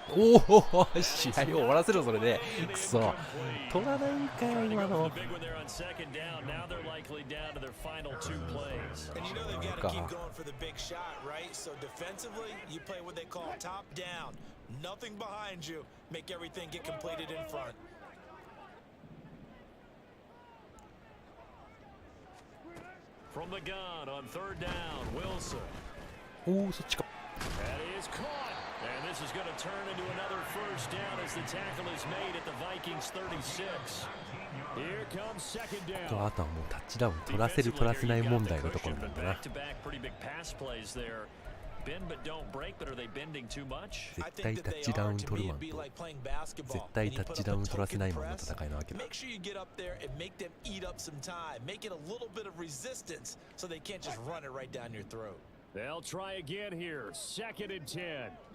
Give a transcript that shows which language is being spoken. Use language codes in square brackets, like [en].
[ja] おお、試合を終わらせろ、それで。くそ。取らないんかよ、今の。 [en] Big one there on second down. Now they're likely down to their final 2 plays. And you know they've got to keep going for the big shot, right? So defensively, you play what they call top down. Nothing behind you. Make everything get completed in front. From the gun on third down, Wilson. [ja] おお、そっちか。 [en] That is caught. And this is going to turn into another first down as the tackle is made at the Vikings 36. Here comes second [ja] あと [en] down. [ja] はもうタッチダウン取らせる取らせない問題のところなんだな。 [en] Back-to-back pretty big pass plays there. Bend but don't break, but are they bending too much? [ja] 絶対タッチダウン取るマンと絶対タッチダウン取らせないマンの戦いなわけだ。 [en] Make sure you get up there and make them eat up some time. Make it a little bit of resistance so they can't just run it right down your throat. They'll try again here. Second and 10.